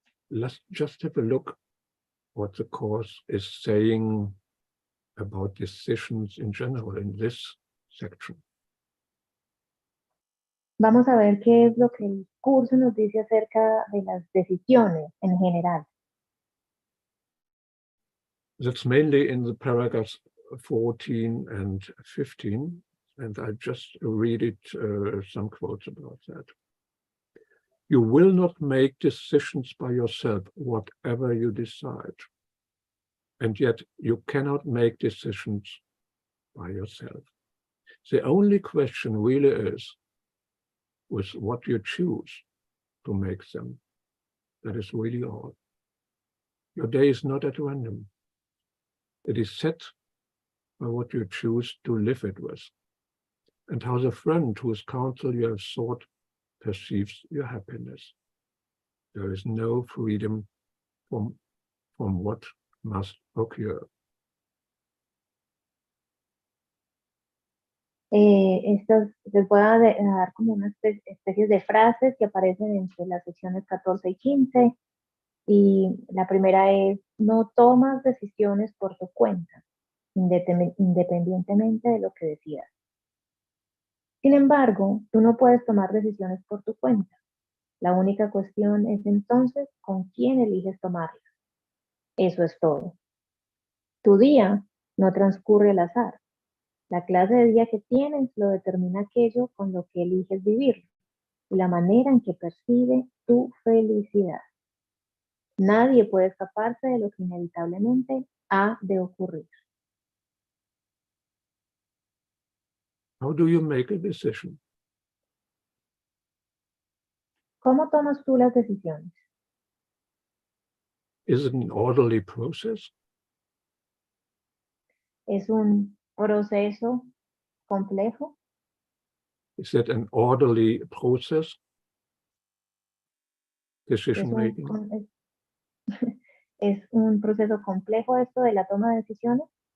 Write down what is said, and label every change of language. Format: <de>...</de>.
<en>Let's just have a look what the course is saying about decisions in general in this section.</en> <es>Vamos a ver qué es lo que el curso nos dice acerca de las decisiones en general.</es> <en>That's mainly in the paragraphs 14 and 15, and I just read it, some quotes about that. You will not make decisions by yourself, whatever you decide. And yet you cannot make decisions by yourself. The only question really is with what you choose to make them. That is really all. Your day is not at random. It is set by what you choose to live it with, and how the friend whose counsel you have sought perceives your happiness. There is no freedom from what must occur.</en> <es>Les voy a dar como una especie de frases que aparecen entre las secciones 14 y 15. Y la primera es: no tomas decisiones por tu cuenta, independientemente de lo que decidas. Sin embargo, tú no puedes tomar decisiones por tu cuenta. La única cuestión es entonces con quién eliges tomarlas. Eso es todo. Tu día no transcurre al azar. La clase de día que tienes lo determina aquello con lo que eliges vivir y la manera en que percibe tu felicidad. Nadie puede escaparse de lo que inevitablemente ha de ocurrir.</es> <en>How do you make a decision?</en> <es>¿Cómo tomas tú las decisiones?</es> <en>Is it an orderly process?</en> <es>¿Es un proceso complejo?</es> <en>Is it an orderly process? Decision making?</en> <es>¿Es un proceso complejo esto de la toma de decisiones?</es>